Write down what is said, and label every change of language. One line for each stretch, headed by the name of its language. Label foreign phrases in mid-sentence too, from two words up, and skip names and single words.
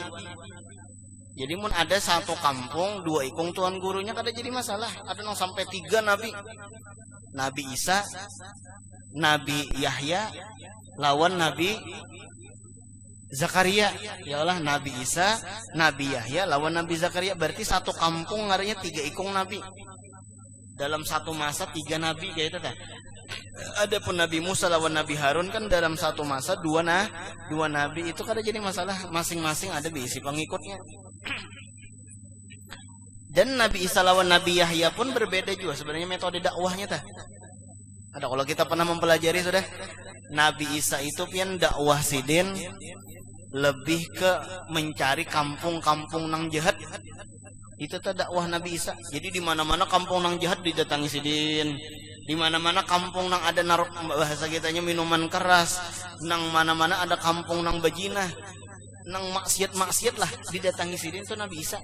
Banjar: Jadi mun ada satu kampung dua ikung tuan gurunya kada jadi masalah. Ada nang sampai 3 nabi. Nabi Isa, Nabi Yahya lawan Nabi Zakaria.
Arabic: يا الله,
Banjar: Nabi Isa, Nabi Yahya lawan Nabi Zakaria. Berarti satu kampung ngarinya 3 ikung nabi. Dalam satu masa 3 nabi kayak itu Adapun Nabi Musa lawan Nabi Harun kan dalam satu masa dua nabi itu kada jadi masalah.
Indonesian: Masing-masing ada diisi pengikutnya.
Banjar: Dan Nabi Isa lawan Nabi Yahya pun berbeda juga sebenarnya metode dakwahnya Ada kalau kita pernah mempelajari sudah Nabi Isa itu pian dakwah sidin lebih ke mencari kampung-kampung nang jahat.
Indonesian: Itu dakwah Nabi Isa.
Banjar: Jadi di mana-mana kampung nang jahat didatangi sidin. Di mana-mana kampung nang ada bahasa kitanya minuman keras, nang mana-mana ada kampung nang bajinah, nang maksiat lah didatangi sidin itu Nabi Isa.